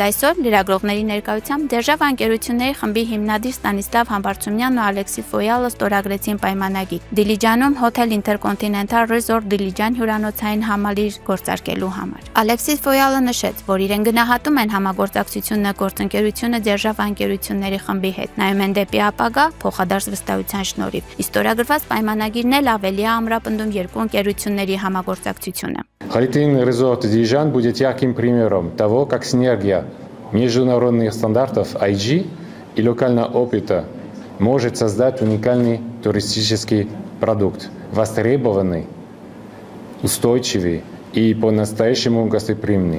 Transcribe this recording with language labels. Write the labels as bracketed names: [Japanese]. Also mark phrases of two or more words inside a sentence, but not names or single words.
[Armenian] այսօր լրագրողների ներկայությամբ Դերժավա ընկերությունների խմբի հիմնադիր Ստանիսլավ Համբարձումյանն ու Ալեքսիս Ֆոյալը ստորագրեցին պայմանագիր Դիլիջանում Hotel Intercontinental Resort Դիլիջան հյուրանոցային համալիր գործարկելու համար։ Ալեքսիս Ֆոյալը նշեց, որ իրեն գնահատում են համագործակցությունը գործընկերությունը Դերժավա ընկերությունների խմբի հետ, նայում են դեպի ապագա փոխադարձ վստահության շնորհիվ։ Ստորագրված պայմանագիրն էլ ավելի է ամրապնդում երկու ընկերությունների համագործակցությունը։ [Russian] Holiday Inn Resort Дилижан будет ярким примером того, как синергия международных стандартов IG и локального опыта может создать уникальный туристический продукт, востребованный, устойчивый и по-настоящему гостеприимный.